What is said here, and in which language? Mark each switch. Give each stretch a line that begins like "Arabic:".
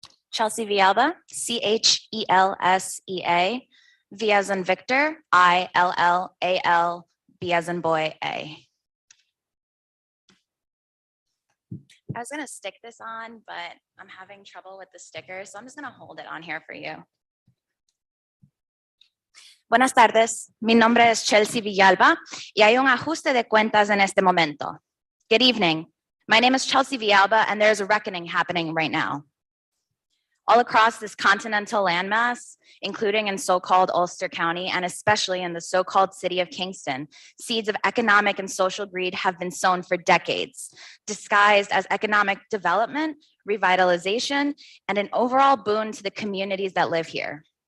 English: Chelsea Villalba, Chelseea, V as in Victor, ILLAL, B as in boy, A. I was gonna stick this on, but I'm having trouble with the sticker, so I'm just gonna hold it on here for you.
Spanish: Buenas tardes, mi nombre es Chelsea Villalba y hay un ajuste de cuentas en este momento.
English: Good evening, my name is Chelsea Villalba and there's a reckoning happening right now. All across this continental landmass, including in so-called Ulster County and especially in the so-called city of Kingston, seeds of economic and social greed have been sown for decades, disguised as economic development, revitalization, and an overall boon to the communities that live here.